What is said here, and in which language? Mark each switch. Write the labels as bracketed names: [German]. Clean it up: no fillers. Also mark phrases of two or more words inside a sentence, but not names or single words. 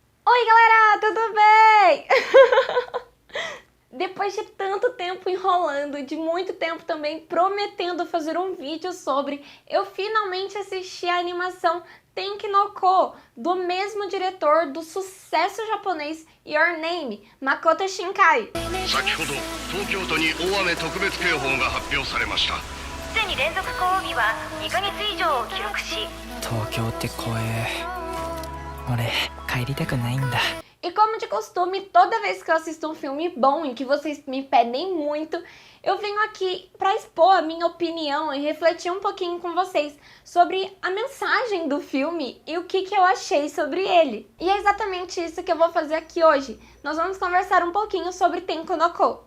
[Portuguese] Oi galera, tudo bem? Depois de tanto tempo enrolando, de muito tempo também prometendo fazer um vídeo sobre, eu finalmente assisti a animação Tenki no Ko, do mesmo diretor do sucesso japonês Your Name, Makoto Shinkai. [Japanese] 先ほど東京都に大雨特別警報が発表されました。すでに連続降雨日は2ヶ月以上を記録し、東京って怖え。俺帰りたくないんだ。 [Portuguese] E como de costume, toda vez que eu assisto um filme bom e que vocês me pedem muito, eu venho aqui para expor a minha opinião e refletir um pouquinho com vocês sobre a mensagem do filme e o que eu achei sobre ele. E é exatamente isso que eu vou fazer aqui hoje. Nós vamos conversar um pouquinho sobre Tenki no Ko.